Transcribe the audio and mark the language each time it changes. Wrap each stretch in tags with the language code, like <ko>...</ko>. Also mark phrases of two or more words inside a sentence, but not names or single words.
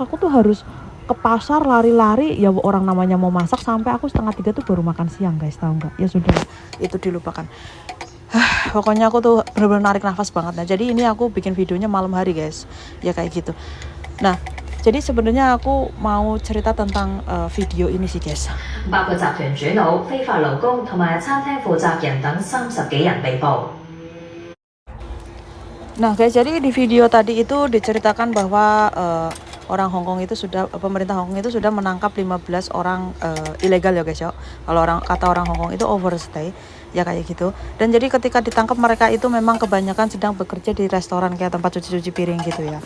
<id>Aku tuh harus ke pasar lari-lari ya, orang namanya mau masak, sampai aku setengah tiga tuh baru makan siang guys, tahu nggak? Ya sudah, itu dilupakan. Pokoknya aku tuh bener-bener narik nafas banget. Nah jadi ini aku bikin videonya malam hari guys, ya kayak gitu. Nah jadi sebenarnya aku mau cerita tentang video ini sih guys.</id> <yue>包括集團主腦、非法勞工同埋餐廳負責人等30幾人被捕。</yue> <id>Nah guys, jadi di video tadi itu diceritakan bahwa orang Hongkong itu sudah, pemerintah Hongkong itu sudah menangkap 15 orang ilegal ya guys ya. Kalau kata orang Hongkong itu overstay ya kayak gitu. Dan jadi ketika ditangkap mereka itu memang kebanyakan sedang bekerja di restoran kayak tempat cuci-cuci piring gitu ya.</id>